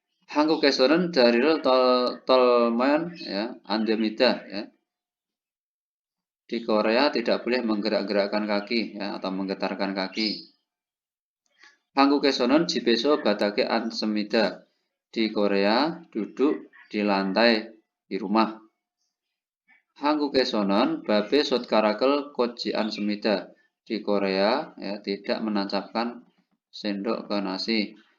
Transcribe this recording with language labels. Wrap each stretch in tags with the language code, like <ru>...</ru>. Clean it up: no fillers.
<ko>한국에서는 다리를 떨면 ya, 안됩니다 ya.</ko> <id>Di Korea tidak boleh menggerak-gerakkan kaki ya, atau menggetarkan kaki.</id> <ko>한국에서는 집에서 바닥에 앉습니다.</ko> <id>Di Korea duduk di lantai di rumah.</id> <ko>한국에서는 밥에 숟가락을 꽂지 않습니다.</ko> <id>Di Korea ya, tidak menancapkan sendok ke nasi.</id>